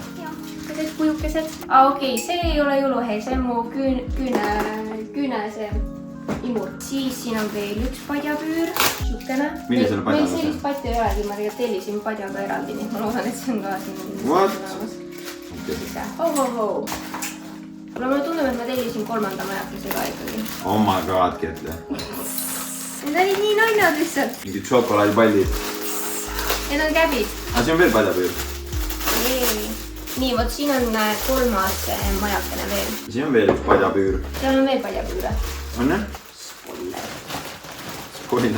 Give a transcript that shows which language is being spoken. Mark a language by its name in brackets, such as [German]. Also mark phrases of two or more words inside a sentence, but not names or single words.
[Estonian] Jah, sellised kujukesed. Okei, see ei ole jõuluhe, see on mu küüne see imur. Siis siin on veel üks padjapüür. Šukene. Millisele padjale? Meil sellist padja ei olegi, ma tegelikult tellisin padjaga eraldi, nii ma loodan, et see on ka siin. [English] What? [Estonian] Mulle tundub, et ma tellisin 3. majakese ka ikkagi. [English] Oh my god, [Estonian] Ketle. Need olid nii nannad lihtsalt. Mingid šokolaadipallid. Need on käbid. See on veel padjapüür. Nii, vot siin on 3. majakene veel. Siin on veel üks padjapüür. Seal on veel padjapüüre. On jah? Spoiler.